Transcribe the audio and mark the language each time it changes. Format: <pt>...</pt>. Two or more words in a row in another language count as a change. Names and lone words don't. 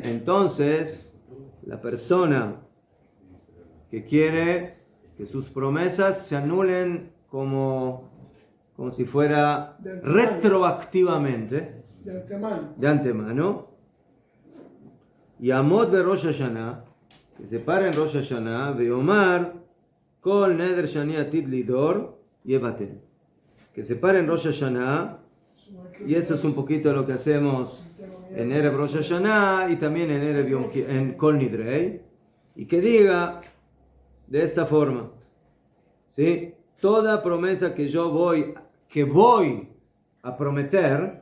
<es>Entonces, la persona que quiere que sus promesas se anulen como si fuera retroactivamente, de antemano.</es> <he>y יעמוד בראש השנה,</he> <es>que se para en Rosh Hashanah,</es> <he>ויאמר, כל נדר שאני עתיד לידור, יבטל.</he> <es>Que se para en Rosh Hashanah, y eso es un poquito lo que hacemos en Erev Rosh Hashanah y también en Erev Yom Kippur, en Kol Nidrei, y que diga de esta forma, ¿sí? Toda promesa que voy a prometer</es>